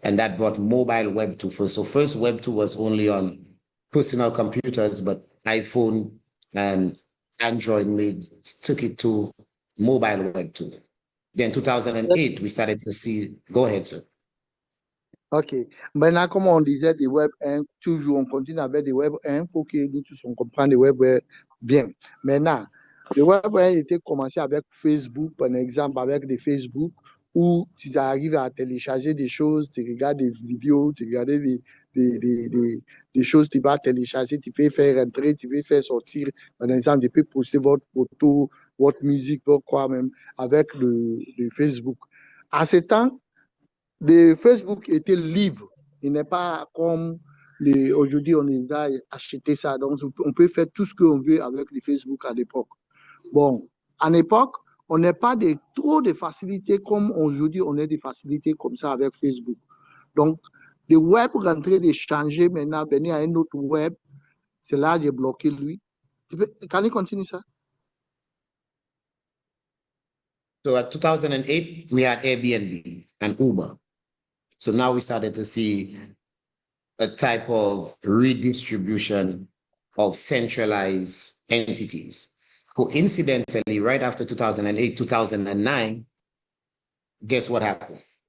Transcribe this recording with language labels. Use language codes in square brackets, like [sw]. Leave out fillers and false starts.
[en] And that brought mobile Web 2 first. So first Web 2 was only on personal computers, but iPhone and Android took it to mobile Web 2. Then 2008, we started to see, go ahead, sir. OK. [fr] Maintenant, comme on disait, des Web 1, toujours, on continue avec des Web 1 pour que nous tous on comprenne des Web 1 bien. Maintenant, le Web 1 était commencé avec Facebook, par exemple, avec des Facebook, où tu arrives à télécharger des choses, tu regardes des vidéos, tu regardes des choses, tu vas télécharger, tu peux faire entrer, tu peux faire sortir. Par exemple, tu peux poster votre photo, votre musique, votre quoi même, avec le Facebook. À ce temps, le Facebook était libre. Il n'est pas comme aujourd'hui, on a acheté ça. Donc, on peut faire tout ce qu'on veut avec le Facebook à l'époque. Bon, à l'époque, on n'a pas trop de facilités comme aujourd'hui, on a des facilités comme ça avec Facebook. Donc, le web rentrait de changer maintenant, venir à un autre web. C'est là que j'ai bloqué lui. [en] Can you continue ça? So at 2008, we had Airbnb and Uber. So now we started to see a type of redistribution of centralized entities. Coincidentally, right after 2008, 2009, guess what happened?